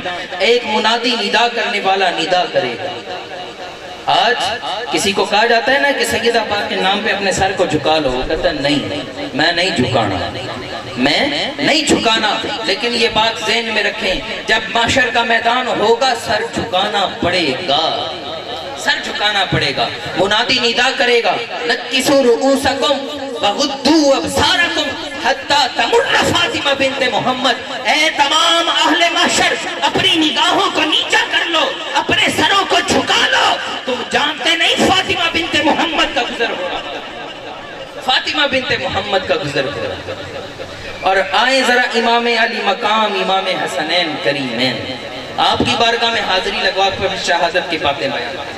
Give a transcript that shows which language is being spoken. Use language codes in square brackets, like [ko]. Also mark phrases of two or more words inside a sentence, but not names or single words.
[ur] ایک منادی ندا کرنے والا ندا کرے گا۔ آج کسی کو کہا جاتا ہے نا کہ سیدہ پاک کے نام پہ اپنے سر کو جھکا لو، وہ کہتا ہے نہیں میں نہیں جھکانا، میں نہیں جھکانا۔ لیکن یہ بات ذہن میں رکھیں، جب محشر کا میدان ہوگا سر جھکانا پڑے گا، سر جھکانا پڑے گا۔ منادی ندا کرے گا [ar] نکسوا رؤوسکم وغضوا ابصارکم حتی تمر فاطمہ بنت محمد، [ur] اے تمام اہل محشر اپنی نگاہوں کو نیچا کر لو، اپنے سروں کو جھکا لو، تم جانتے نہیں فاطمہ بنت محمد کا گزر ہو رہا، فاطمہ بنت محمد کا گزر ہو رہا۔ اور آئیں ذرا امام علی مقام امام حسنین کریمین، آپ کی بارگاہ میں حاضری لگوا کر شہادت کی باتیں بیان۔